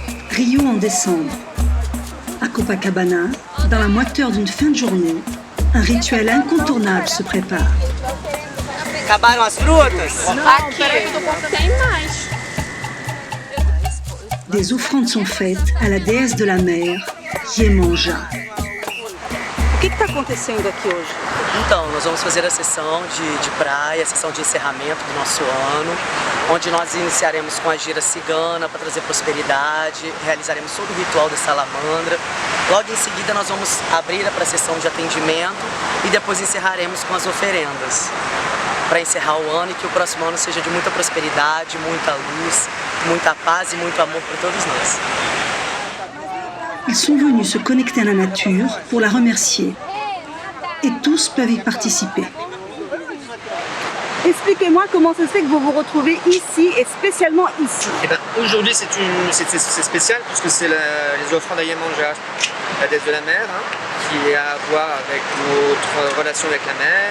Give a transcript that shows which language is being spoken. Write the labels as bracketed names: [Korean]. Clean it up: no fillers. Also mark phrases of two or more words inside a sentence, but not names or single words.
[French] Rio en décembre. À Copacabana, dans la moiteur d'une fin de journée, un rituel incontournable se prépare. [Portuguese] Acabaram as frutas? [French] Des offrandes sont faites à la déesse de la mer, Iemanjá. [Portuguese] O que está acontecendo aqui hoje? Então, nós vamos fazer a sessão de praia, a sessão de encerramento do nosso ano, onde nós iniciaremos com a gira cigana para trazer prosperidade, realizaremos todo o ritual da salamandra. Logo em seguida nós vamos abrir para a sessão de atendimento e depois encerraremos com as oferendas, para encerrar o ano e que o próximo ano seja de muita prosperidade, muita luz, muita paz e muito amor para todos nós. [French] Ils sont venus se connecter à la nature pour la remercier. Et tous peuvent y participer. Expliquez-moi comment ça se fait que vous vous retrouvez ici et spécialement ici. Eh ben, aujourd'hui c'est spécial puisque c'est les offrandes à Iemanjá, la déesse de la mer, qui a à voir avec notre relation avec la mer.